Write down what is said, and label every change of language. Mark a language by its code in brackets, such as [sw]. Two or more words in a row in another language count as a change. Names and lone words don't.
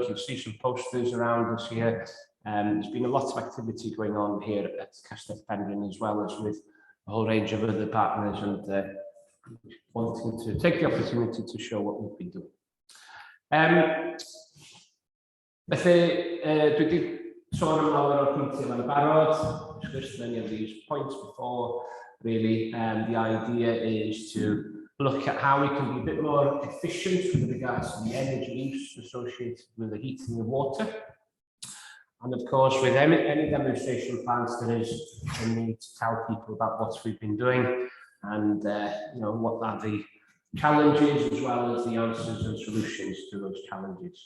[en] You'll see some posters around us here. There's been a lot of activity going on here at Caste Penrhyn, as well as with a whole range of other partners, and wanting to take the opportunity to show what we've been doing. [cy] sôn am lawer o'r pwyntiau yn barod, [en] discussed many of these points before. Really, the idea is to look at how we can be a bit more efficient with regards to the energy use associated with the heating of water. And of course, with any demonstration plans, there is a need to tell people about what we've been doing and you know, what are the challenges as well as the answers and solutions to those challenges.